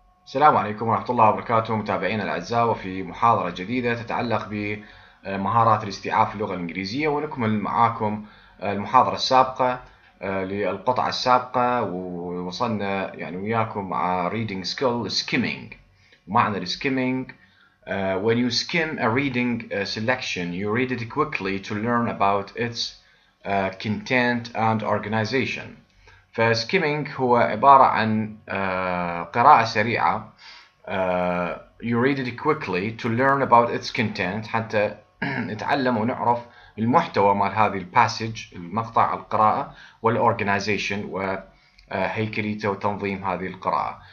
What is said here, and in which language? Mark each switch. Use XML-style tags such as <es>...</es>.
<ar>السلام عليكم ورحمة الله وبركاته متابعينا الأعزاء، وفي محاضرة جديدة تتعلق بمهارات الاستيعاب في اللغة الإنجليزية. ونكمل معاكم المحاضرة السابقة للقطعة السابقة، ووصلنا يعني وياكم مع</ar> <en>reading skill skimming.</en> <ar>معنى الskimming:</ar> <en>when you skim a reading selection, you read it quickly to learn about its content and organization.</en> <ar>فسكيمينج هو عبارة عن قراءة سريعة.</ar> <en>you read it quickly to learn about its content،</en> <ar>حتى نتعلم ونعرف المحتوى مال هذه الباسج، المقطع القراءة، والorganization وهيكليته وتنظيم هذه القراءة.</ar>